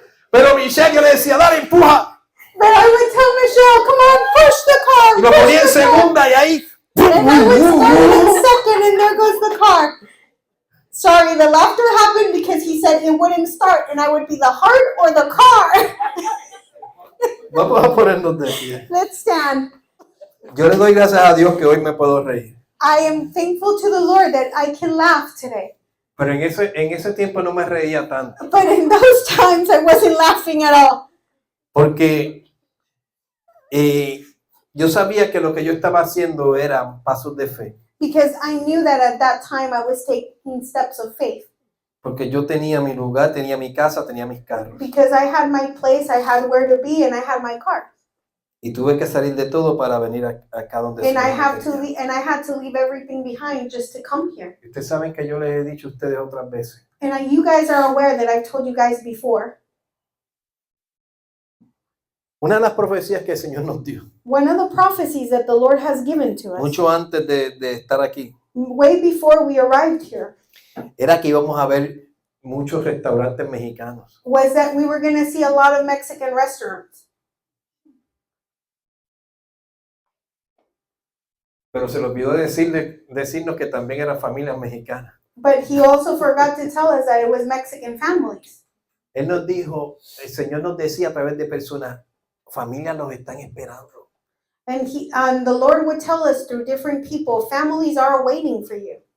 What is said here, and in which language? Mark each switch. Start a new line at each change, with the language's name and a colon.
Spanish: Pero Michelle, yo le decía, dale, empuja.
English: But I would tell Michelle, come on, push the car.
Spanish: Y lo
English: push
Spanish: ponía en
English: the car."
Spanish: segunda y ahí.
English: And I would start in second, and there goes the car. Sorry, the laughter happened because he said it wouldn't start, and I would be the heart or the car.
Spanish: Vamos a ponernos de pie.
English: Let's stand.
Spanish: Yo le doy gracias a Dios que hoy me puedo reír.
English: I am thankful to the Lord that I can laugh today.
Spanish: Pero en ese tiempo no me reía tanto.
English: But in those times, I wasn't laughing at all.
Spanish: Porque yo sabía que lo que yo estaba haciendo eran pasos de fe.
English: Because I knew that at that time I was taking steps of faith.
Spanish: Porque yo tenía mi lugar, tenía mi casa, tenía mis carros.
English: Because I had my place, I had where to be, and I had my car.
Spanish: Y tuve que salir de todo para venir acá donde
English: And I
Spanish: estoy.
English: had to leave everything behind just to come here.
Spanish: Y ustedes saben que yo les he dicho a ustedes otras veces.
English: And you guys are aware that I've told you guys before.
Spanish: Una de las profecías que el Señor nos dio,
English: One of the prophecies that the Lord has given to us,
Spanish: mucho antes de estar aquí,
English: way before we arrived here,
Spanish: era que íbamos a ver muchos restaurantes mexicanos.
English: was that we were going to see a lot of Mexican restaurants.
Spanish: Pero se le olvidó decirnos que también eran familias mexicanas.
English: But he also forgot to tell us that it was Mexican families.
Spanish: Él nos dijo, el Señor nos decía a través de personas, familias los están esperando.
English: And the Lord would tell us through different people, families are waiting for you.